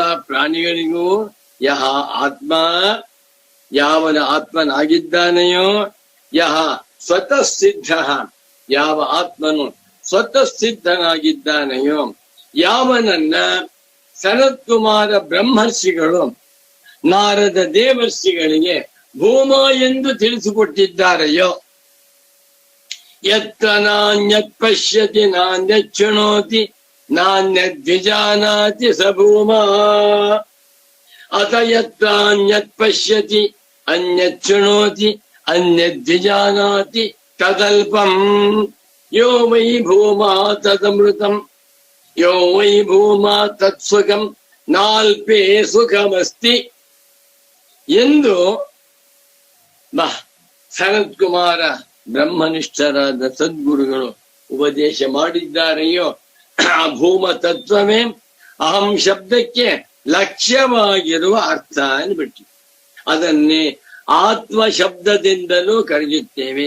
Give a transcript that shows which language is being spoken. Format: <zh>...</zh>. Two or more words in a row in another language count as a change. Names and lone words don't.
<kn>ಪ್ರಾಣಿಗಳಿಗೂ ಯಹ ಆತ್ಮ, ಯಾವನ ಆತ್ಮನಾಗಿದ್ದಾನೆಯೋ, ಯಹ ಸ್ವತಃ ಸಿದ್ಧ, ಯಾವ ಆತ್ಮನು ಸ್ವತಃ ಸಿದ್ಧನಾಗಿದ್ದಾನೆಯೋ, ಯಾವನನ್ನ ಸನತ್ಕುಮಾರ ಬ್ರಹ್ಮರ್ಷಿಗಳು ನಾರದ ದೇವರ್ಷಿಗಳಿಗೆ ಭೂಮ ಎಂದು ತಿಳಿಸಿಕೊಟ್ಟಿದ್ದಾರೆಯೋ,</kn> <sa>ಯತ್ರ ನಾಣ್ಯತ್ ಪಶ್ಯತಿ ನಾಣ್ಯಚ್ಛೃಣೋತಿ ನಾಣ್ಯದ್ವಿಜಾನಾತಿ ಸ ಭೂಮ ಅತ ಯತ್ರಾನ್ಯತ್ ಪಶ್ಯತಿ ಅನ್ಯಚ್ಛೃಣೋತಿ ಅನ್ಯದ್ವಿಜಾನಾತಿ ತದಲ್ಪಂ ಯೋ ವೈ ಭೂಮಾ ತದಮೃತಂ ಯೋ ವೈ ಭೂಮಾ ತತ್ಸುಖಂ ನಾಲ್ಪೇ ಸುಖಮಸ್ತಿ ಎಂದು</sa> <kn>ಸನತ್ಕುಮಾರ ಬ್ರಹ್ಮನಿಷ್ಠರಾದ ಸದ್ಗುರುಗಳು ಉಪದೇಶ ಮಾಡಿದ್ದಾರೆಯೋ ಆ ಭೂಮ ತತ್ವವೇ ಅಹಂ ಶಬ್ದಕ್ಕೆ ಲಕ್ಷ್ಯವಾಗಿರುವ ಅರ್ಥ ಅನ್ಬಿಟ್ಟು ಅದನ್ನೇ ಆತ್ಮ ಶಬ್ದದಿಂದಲೂ ಕರೆಯುತ್ತೇವೆ.</kn>